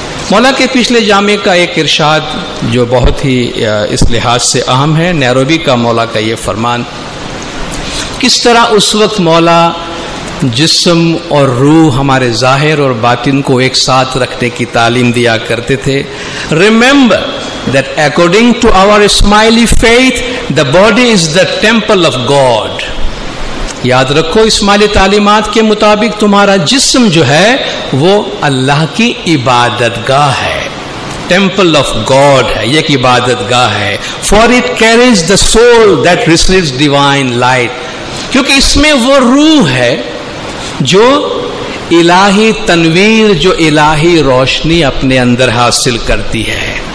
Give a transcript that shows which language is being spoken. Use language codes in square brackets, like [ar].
[ur] مولا کے پچھلے جامع کا ایک ارشاد جو بہت ہی اس لحاظ سے اہم ہے، نیروبی کا مولا کا یہ فرمان، کس طرح اس وقت مولا جسم اور روح، ہمارے ظاہر اور باطن کو ایک ساتھ رکھنے کی تعلیم دیا کرتے تھے. [en] Remember that according to our Ismaili faith, the body is the temple of God. [ur] یاد رکھو اسماعیلی تعلیمات کے مطابق تمہارا جسم جو ہے وہ اللہ کی عبادت گاہ ہے، [en] temple of God [ur] ہے، یہ ایک عبادت گاہ ہے. [en] For it carries the soul that receives divine light. [ur] کیونکہ اس میں وہ روح ہے جو الہی تنویر، جو الہی روشنی اپنے اندر حاصل کرتی ہے.